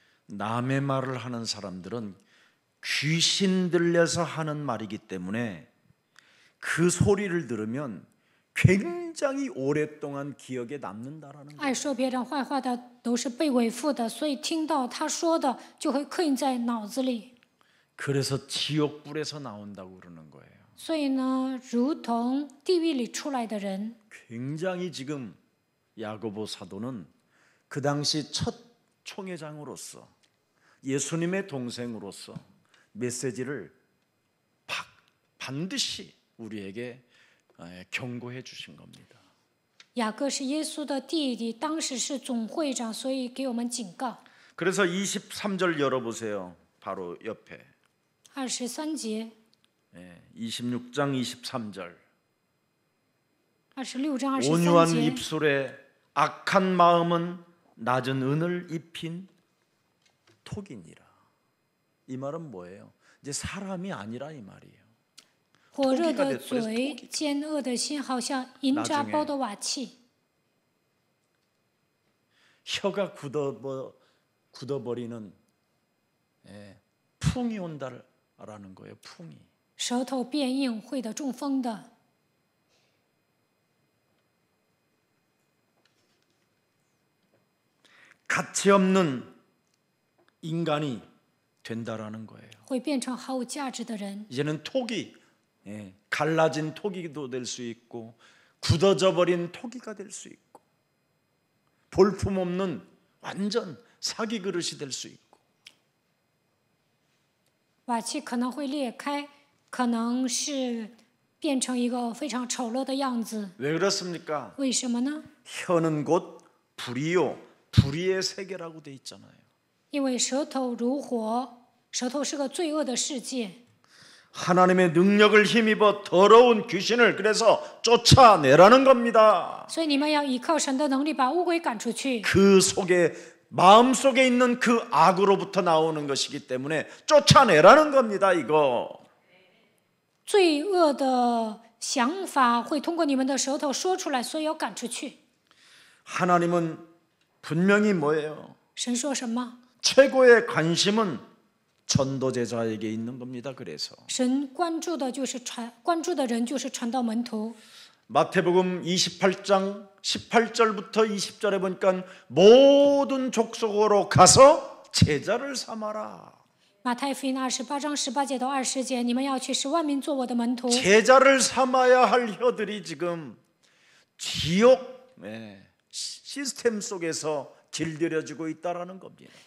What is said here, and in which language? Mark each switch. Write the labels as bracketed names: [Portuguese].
[Korean] 남의 말을 하는 사람들은 귀신 들려서 하는 말이기 때문에 그 소리를 들으면 굉장히 오랫동안 기억에 남는다라는 거예요. [Chinese] 爱说别人坏话的都是被伪附的，所以听到他说的就会刻印在脑子里。 [Korean] 그래서 지옥불에서 나온다고 그러는 거예요. [Chinese] 所以呢，如同地狱里出来的人， [Korean] 굉장히 지금 야고보 사도는 그 당시 첫 총회장으로서 예수님의 동생으로서 메시지를 반드시 우리에게 경고해 주신 겁니다. [Chinese] 雅各是耶稣的弟弟，当时是总会长，所以给我们警告。 [Korean] 그래서 23절 열어보세요. 바로 옆에 [Chinese] 23节， [Korean] 26장 23절 [Chinese] 26章 [Korean] 온유한 [Chinese] 23节， [Korean] 입술에 악한 마음은 낮은 은을 입힌 톡이니라. 이 말은 뭐예요? 이제 사람이 아니라 이 말이에요. [Chinese] 火热的嘴，奸恶的心，好像银渣包的瓦器。 [Korean] 혀가 굳어버리는 풍이 온다라는 거예요. 풍이. [Chinese] 舌头变硬，会得中风的。 [Korean] 가치 없는 인간이 된다라는 거예요. [Chinese] 会变成毫无价值的人。 [Korean] 이제는 톡이 갈라진 토기도 될 수 있고 굳어져 버린 토기가 될 수 있고 볼품없는 완전 사기 그릇이 될 수 있고 [Chinese] 瓦器可能会裂开，可能是变成一个非常丑陋的样子。 [Korean] 왜 그렇습니까? [Chinese] 为什么呢？ [Korean] 혀는 곧 불이요 불의의 세계라고 돼 있잖아요. [Chinese] 因为舌头如火，舌头是个罪恶的世界。 [Korean] 하나님의 능력을 힘입어 더러운 귀신을 그래서 쫓아내라는 겁니다. [Chinese] 所以你们要依靠神的能力把污鬼赶出去。 [Korean] 그 속에 마음속에 있는 그 악으로부터 나오는 것이기 때문에 쫓아내라는 겁니다. 이거. [Chinese] 罪恶的想法会通过你们的舌头说出来，所以要赶出去。 [Korean] 하나님은 분명히 뭐예요? [Chinese] 神说什么？ [Korean] 최고의 관심은 전도제자에게 있는 겁니다. 그래서 [Chinese] 神关注的人就是传道门徒。 [Korean] 마태복음 28장 18절부터 20절에 보니까 모든 족속으로 가서 제자를 삼아라. [Chinese] 马太福音28章18节到20节，你们要去使万民做我的门徒。 [Korean] 제자를 삼아야 할 혀들이 지금 지옥 시스템 속에서 길들여지고 있다라는 겁니다.